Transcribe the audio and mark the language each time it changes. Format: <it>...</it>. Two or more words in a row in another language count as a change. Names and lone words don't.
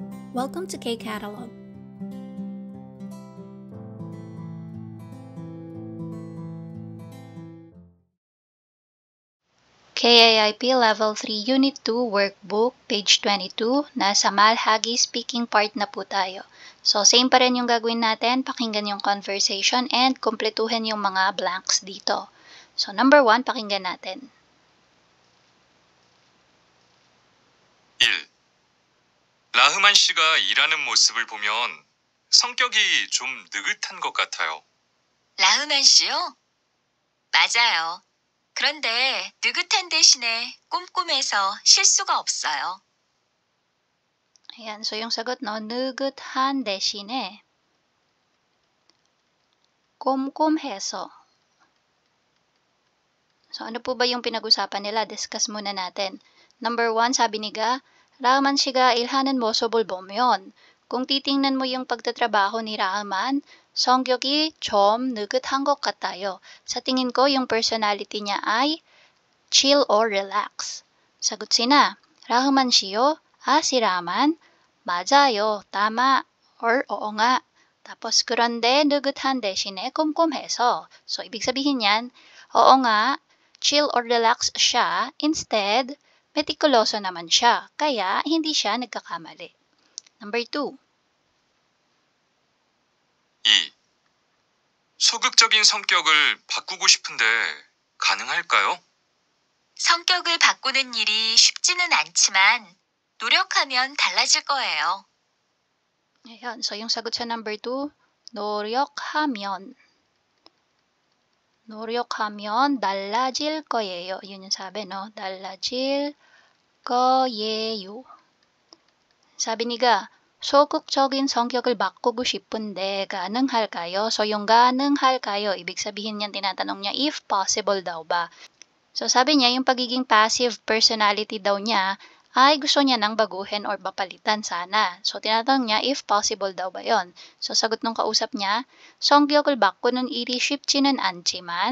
<en>Welcome to K-Catalog. KIIP Level 3 Unit 2 Workbook, page 22,</en> <tl>nasa Malhagi</tl> <en>speaking part</en> <tl>na po tayo. So, same pa rin yung gagawin natin, pakinggan yung</tl> <en>conversation and</en> <tl>kumpletuhin yung mga blanks dito. So, number 1, pakinggan natin. 1.</tl> <ko>라흐만 씨가 일하는 모습을 보면 성격이 좀 느긋한 것 같아요. 라흐만 씨요? 맞아요. 그런데 느긋한 대신에 꼼꼼해서 실수가 없어요.</ko> <tl>Ayan, so yung sagot, no,</tl> <ko>느긋한 대신에 꼼꼼해서.</ko> <tl>So, ano po ba yung pinag-usapan nila? Discuss muna natin. Number 1, sabi ni Ga,</tl> <ko>라흐만 씨가 일하는 모습을 보면,</ko> <tl>kung titingnan mo yung pagtatrabaho ni Rahman,</tl> <ko>성격이 좀 느긋한 것 같아요.</ko> <tl>Sa tingin ko, yung personality niya ay</tl> <en>chill or relax.</en> <tl>Sagot sina,</tl> <ko>라흐만 씨요? Si Rahman? 맞아요,</ko> <tl>tama, or oo nga. Tapos,</tl> <ko>그런데 느긋한 대신에 꼼꼼해서.</ko> <tl>So, ibig sabihin yan, oo nga,</tl> <en>chill or relax</en> <tl>siya, instead, metikuloso naman siya, kaya hindi siya nagkakamali.</tl> <en>Number 2. 2.</en> <ko>소극적인 성격을 바꾸고 싶은데 가능할까요? 성격을 바꾸는 일이 쉽지는 않지만 노력하면 달라질 거예요.</ko> <tl>Ayan, so yung sagot sa number 2,</tl> <ko>노력하면 달라질 거예요.</ko> <tl>Yun yung sabi, no?</tl> <ko>달라질 거예요.</ko> <tl>sabi ni</tl> <ko>소극적인 성격을 바꾸고 싶은데 가능할까요?</ko> <tl>So yung 가능할까요, ibig sabihin niyan tinatanong niya</tl> <en>if possible</en> <tl>daw ba. So sabi niya yung pagiging</tl> <en>passive personality</en> <tl>daw niya ay gusto niya nang baguhin or mapalitan sana. So tinatanong niya</tl> <en>if possible</en> <tl>daw ba yon. So sagot nung kausap niya,</tl> <ko>성격을 바꾸는 일이 쉽지는 않지만.</ko>